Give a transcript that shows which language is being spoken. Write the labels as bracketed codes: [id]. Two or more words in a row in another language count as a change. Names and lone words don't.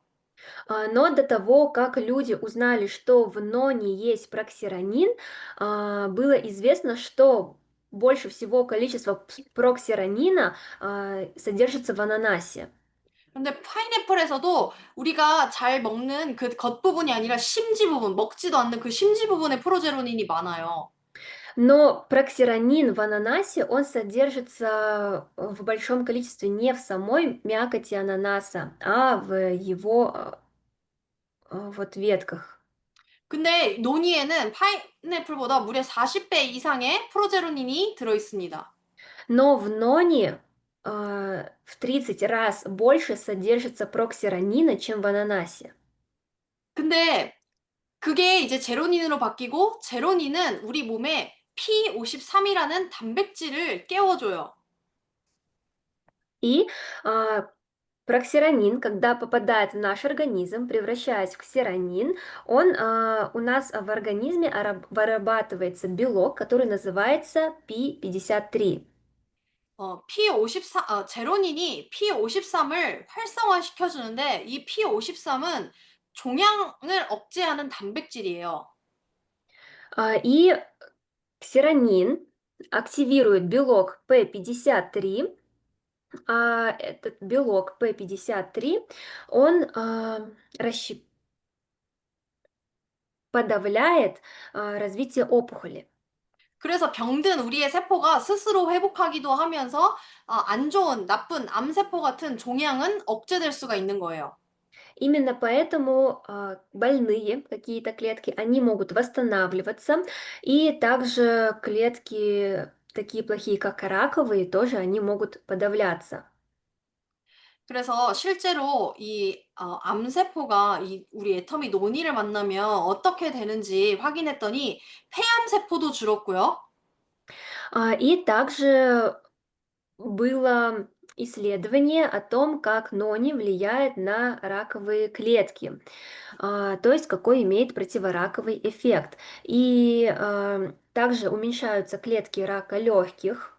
[ru] Но до того, как люди узнали, что в ноне есть проксиронин, было известно, что больше всего количество проксиронина содержится в ананасе. [ko] 근데 파인애플에서도 우리가 잘 먹는 그 겉부분이 아니라 심지 부분, 먹지도 않는 그 심지 부분에 프로제로닌이 많아요. [ru] Но проксиронин в ананасе, он содержится в большом количестве не в самой мякоти ананаса, а в его вот ветках. [ko] 근데 논이에는 파인애플보다 무려 40배 이상의 프로제로닌이 들어있습니다. [ru] Но в ноне в 30 раз больше содержится проксиронина, чем в ананасе. [ko] 근데 그게 이제 제로닌으로 바뀌고 제로닌은 우리 몸에 P53이라는 단백질을 깨워줘요. [ru] И а, проксиронин, когда попадает в наш организм, превращаясь в ксеронин, он у нас в организме вырабатывается белок, который называется P53. [ko] 제로닌이 P53을 활성화시켜주는데 이 P53은 종양을 억제하는 단백질이에요. [ru] И ксеронин активирует белок P53, а этот белок P53, он подавляет развитие опухоли. [ko] 그래서 병든 우리의 세포가 스스로 회복하기도 하면서 안 좋은, 나쁜 암세포 같은 종양은 억제될 수가 있는 거예요. [ru] Именно поэтому больные какие-то клетки, они могут восстанавливаться, и также клетки такие плохие, как раковые, тоже они могут подавляться. [ko] 그래서 실제로 암세포가 우리 애터미 논이를 만나면 어떻게 되는지 확인했더니 폐암세포도 줄었고요. [ru] И также было исследование о том, как нони влияет на раковые клетки, то есть какой имеет противораковый эффект. И также уменьшаются клетки рака легких,